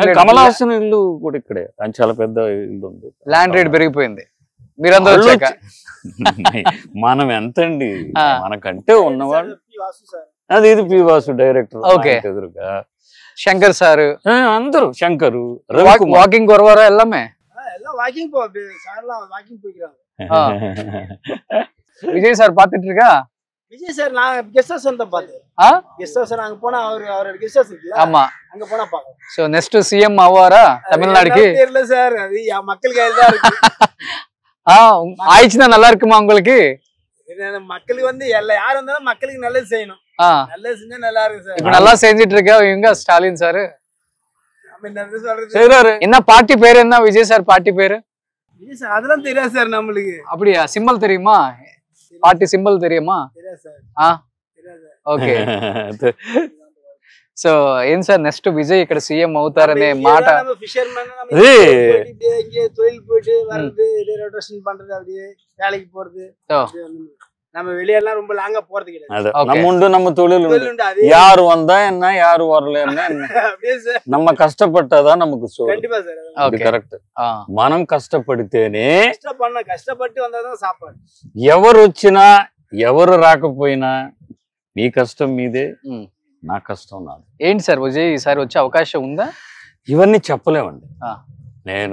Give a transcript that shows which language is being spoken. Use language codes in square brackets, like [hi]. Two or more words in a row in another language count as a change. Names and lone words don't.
[te] కమల్ హాసన్ ఇల్లు కూడా ఇక్కడే, చాలా పెద్ద ఇల్లు ఉంది. [en] land rate [te] పెరిగిపోయింది మీరందరూ వచ్చాక. మనం ఎంతండి మనకంటే ఉన్నవాళ్ళు. అది ఇది పి వాసు డైరెక్టర్. ఓకే. ఎదురుగా శంకర్ సార్ అందరూ, శంకరు [ta] வாக்கிங் வருவாரா எல்லாமே? எல்லாம் வாக்கிங் போ சார்லாம் வாக்கிங் போய்க்கறாங்க. விஜய் சார் பாத்துட்டு இருக்கா? விஜய் சார் நான் [en] guest house [ta] வந்து பார்த்தேன். [en] guest house [ta] அங்க போனா அவரோட [en] guest house [ta] இருக்குல, ஆமா, அங்க போனா பாக்கலாம். சோ [en] next CM [ta] ஆவாரா தமிழ்நாடுக்கு? தெரியல சார், அது மக்கள் கையில தான் இருக்கு. ஆயிச்சுனா நல்லா இருக்குமா உங்களுக்கு? மக்களுக்கு வந்து யார் வந்தாலும் மக்களுக்கு நல்லது செய்யணும். நல்லது செஞ்சா நல்லா இருக்கு சார். இப்ப நல்லா செஞ்சிட்டு இருக்கா இவங்க ஸ்டாலின் சார். என்ன பார்ட்டி பேரு? என்ன விஜய் சார் பார்ட்டி பேரு? விஜய் சார் அதெல்லாம் தெரியாது சார் நம்மளுக்கு. அப்படியா? சிம்பிள் தெரியுமா? பார்ட்டி சிம்பிள் தெரியுமா? தெரியாது சார். [te] ఓకే. సో ఏం సార్ నెక్స్ట్ విజయ్ ఇక్కడ సీఎం అవుతారనే మాట? [ta] தொழில் போயிட்டு வர்றது, ரொட்டேஷன் பண்றது, அப்படியே வேலைக்கு போறது. நம்ம வெளியெல்லாம் ரொம்ப லாங்கா போறது கிடையாது. நம்ம தொழில் யாரு வந்தா என்ன, யாரு வரல என்ன, நம்ம கஷ்டப்பட்டாதான் நமக்கு சோறு. கண்டிப்பா சார். [te] కరెక్ట్. మనం కష్టపడితేనే, [ta] கஷ்டப்பட்டு వந்தாதான் சாப்பாடு. [te] ఎవరు వచ్చినా ఎవరు రాకపోయినా నీ కష్టం మీదే, నా కష్టం నాది. ఏంటి సార్ విజయ్ ఈసారి వచ్చే అవకాశం ఉందా? ఇవన్నీ చెప్పలేమండి. నేను